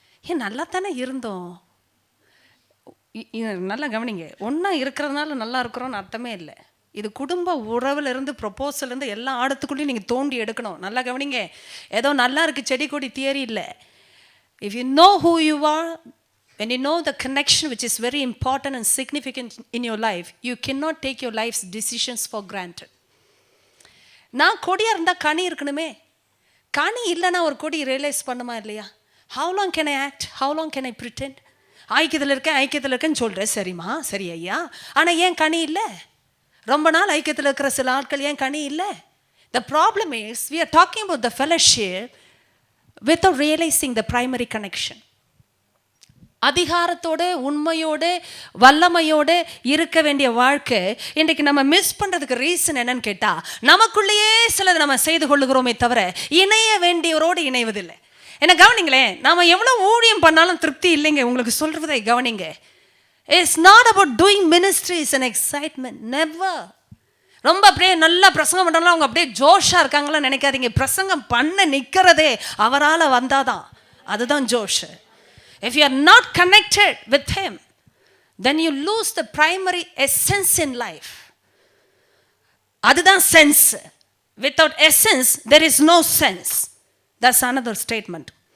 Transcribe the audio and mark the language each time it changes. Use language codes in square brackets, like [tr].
[ta] ஏன் நல்லா தானே இருந்தோம். நல்லா கவனிங்க, ஒன்றா இருக்கிறதுனால நல்லா இருக்கிறோன்னு அர்த்தமே இல்லை. இது குடும்ப உறவுலேருந்து ப்ரொப்போசல்லேருந்து எல்லா ஆடத்துக்குள்ளேயும் நீங்கள் தோண்டி எடுக்கணும். நல்லா கவனிங்க, ஏதோ நல்லா இருக்குது செடி கொடி தியரி இல்லை. [en] If you know who you are, when you know the connection which is very important and significant in your life, you cannot take your life's decisions for granted. [ta] நான் கொடியாக இருந்தால் கனி இருக்கணுமே. கனி இல்லைன்னா ஒரு கொடி ரியலைஸ் பண்ணுமா இல்லையா? [en] how long can I act, how long can I pretend? [ta] ஐக்கியத்தில் இருக்கேன்னு சொல்கிறேன், சரிம்மா சரி ஐயா, ஆனால் ஏன் கனி இல்லை? ரொம்ப நாள் ஐக்கியத்தில் இருக்கிற சில ஆட்கள் ஏன் கனி இல்லை? [en] The problem is we are talking about the fellowship without realizing the primary connection. [ta] அதிகாரத்தோடு உண்மையோடு வல்லமையோடு இருக்க வேண்டிய வாழ்க்கை இன்றைக்கு நம்ம மிஸ் பண்ணுறதுக்கு ரீசன் என்னன்னு கேட்டால், நமக்குள்ளேயே சிலது நம்ம செய்து கொள்ளுகிறோமே தவிர இணைய வேண்டியவரோடு இணைவதில்லை. என்ன கவனிங்களேன், நாம் எவ்வளோ ஊழியம் பண்ணாலும் திருப்தி இல்லைங்க. உங்களுக்கு சொல்கிறதை கவனிங்க. [en] It's not about doing ministries and excitement, never. [ta] ரொம்ப அப்படியே நல்லா பிரசங்கம் பண்ணாலும் அவங்க அப்படியே ஜோஷாக இருக்காங்களாம் நினைக்காதீங்க. பிரசங்கம் பண்ண நிற்கிறதே அவரால் வந்தாதான், அதுதான் ஜோஷ். [en] If you are not connected with him, then you lose the primary essence in life. அதுதான் sense. Without essence, there is no sense. That's another statement.